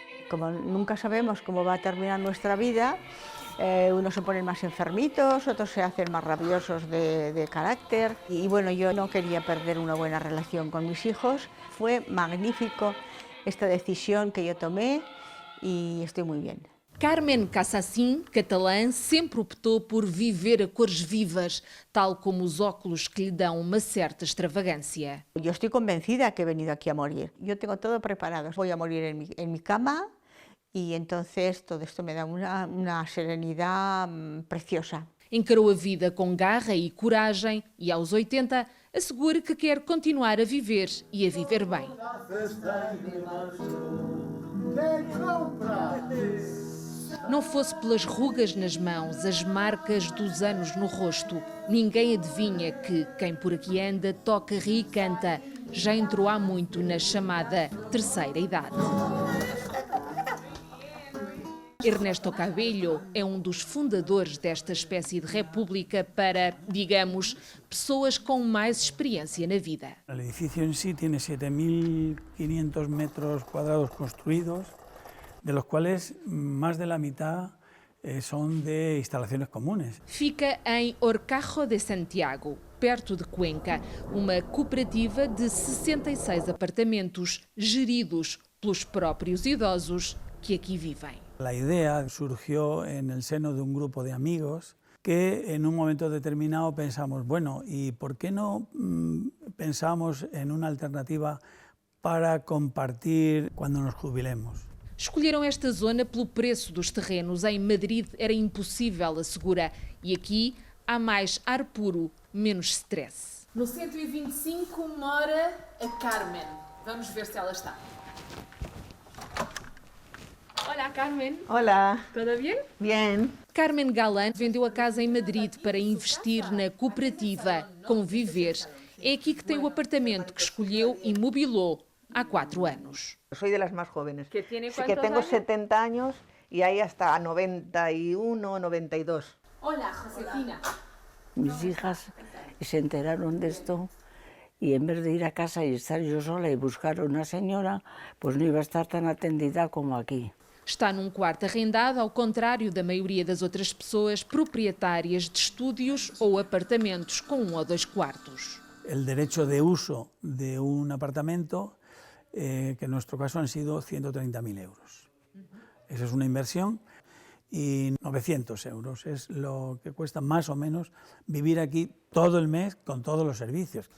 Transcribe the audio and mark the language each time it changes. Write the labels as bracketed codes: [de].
[es] Como nunca sabemos cómo va a terminar nuestra vida, unos se ponen más enfermitos, otros se hacen más rabiosos de carácter. Y bueno, yo no quería perder una buena relación con mis hijos. Fue magnífico esta decisión que yo tomé y estoy muy bien. [pt] Carmen Cassassin, catalã, sempre optou por viver a cores vivas, tal como os óculos que lhe dão uma certa extravagância. [es] Yo estoy convencida que he venido aquí a morir. Yo tengo todo preparado. Voy a morir en mi cama y entonces todo esto me da una serenidad preciosa. [pt] Encarou a vida com garra e coragem e, aos 80, assegura que quer continuar a viver e a viver bem. Não fosse pelas rugas nas mãos, as marcas dos anos no rosto, ninguém adivinha que quem por aqui anda, toca, ri e canta, já entrou há muito na chamada terceira idade. Ernesto Cabello é um dos fundadores desta espécie de república para, digamos, pessoas com mais experiência na vida. O edifício em si tem 7.500 metros quadrados construídos, [es] de los cuales más de la mitad son de instalaciones comunes. [pt] Fica em Horcajo de Santiago, perto de Cuenca, uma cooperativa de 66 apartamentos geridos pelos próprios idosos que aquí vivem. [es] La idea surgió en el seno de un grupo de amigos que en un momento determinado pensamos, bueno, ¿y por qué no pensamos en una alternativa para compartir cuando nos jubilemos? [pt] Escolheram esta zona pelo preço dos terrenos. Em Madrid era impossível, assegura. E aqui há mais ar puro, menos stress. No 125 mora a Carmen. Vamos ver se ela está. Olá, Carmen. [es] Hola. [pt] Tudo bem? [es] Bien. [pt] Carmen Galán vendeu a casa em Madrid para investir na cooperativa Conviver. É aqui que tem o apartamento que escolheu e mobilou há 4 anos. [es] Soy de las más jóvenes. ¿Que tiene que cuántos tengo años? 70 años y hay hasta 91, 92. Hola, Josefina. Mis hijas se enteraron de esto y en vez de ir a casa y estar yo sola y buscar a una señora, pues no iba a estar tan atendida como aquí. [pt] Está num quarto arrendado, ao contrário da maioria das outras pessoas proprietárias de estúdios ou apartamentos com 1 ou 2 quartos. [es] El derecho de uso de un apartamento, que en nuestro caso han sido 130.000 euros. Esa es una inversión y 900 euros es lo que cuesta más o menos vivir aquí todo el mes con todos los servicios.